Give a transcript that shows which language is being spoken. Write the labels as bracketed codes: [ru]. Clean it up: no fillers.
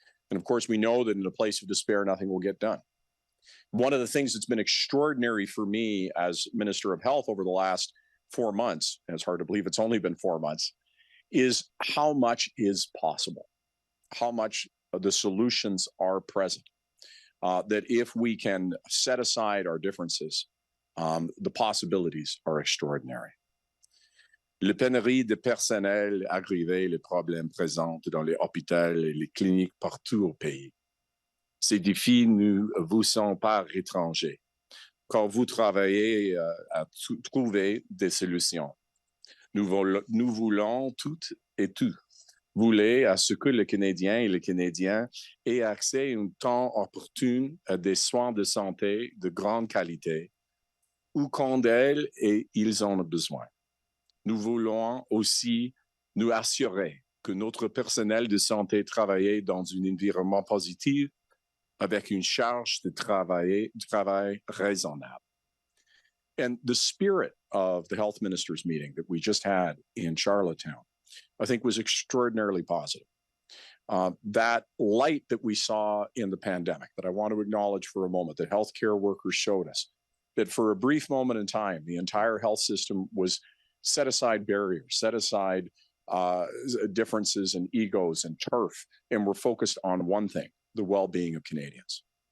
[en] And of course, we know that in a place of despair, nothing will get done. One of the things that's been extraordinary for me as Minister of Health over the last 4 months, and it's hard to believe it's only been 4 months, is how much is possible, how much the solutions are present. That if we can set aside our differences, the possibilities are extraordinary. [fr] Le pénurie de personnel aggravait les problèmes présents dans les hôpitaux et les cliniques partout au pays. Ces défis ne vous sont pas étrangers, car vous travaillez à trouver des solutions. Nous voulons toutes et tous voulez à ce que les Canadiens et les Canadiennes aient accès à un temps opportun à des soins de santé de grande qualité, ou quand elles et ils en ont besoin. Nous voulons aussi nous assurer que notre personnel de santé travaille dans un environnement positif avec une charge de travail raisonnable. [en] And the spirit of the health ministers meeting that we just had in Charlottetown, I think, was extraordinarily positive. That light that we saw in the pandemic, that I want to acknowledge for a moment, that healthcare workers showed us, that for a brief moment in time, the entire health system was set aside barriers, set aside differences and egos and turf, and we're focused on one thing, the well-being of Canadians.